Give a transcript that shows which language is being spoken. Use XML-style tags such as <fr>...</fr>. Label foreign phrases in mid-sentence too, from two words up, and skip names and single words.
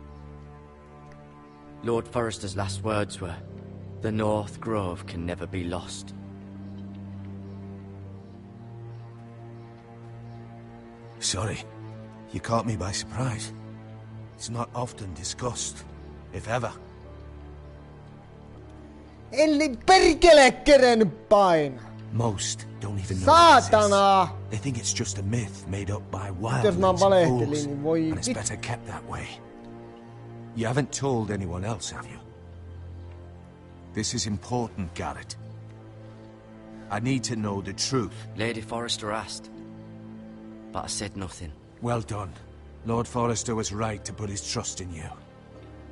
<en>Lord Forrester's last words were, "The North Grove can never be lost." Sorry. You caught me by surprise. It's not often discussed, if ever.</en> <fi>Eli perkele kerennyt paina.</fi> <en>Most don't even know it exists.</en> <fi>Saatana!</fi> <en>They think it's just a myth made up by</en> <fi>Jos mä</fi> <en>wildlings and</en> <fi>valehtelin,</fi> <en>fools,</en> <fi>niin voi</fi> <en>and it's better kept that way. You haven't told anyone else, have you? This is important, Garrett. I need to know the truth. Lady Forrester asked, but I said nothing. Well done. Lord Forrester was right to put his trust in you.</en>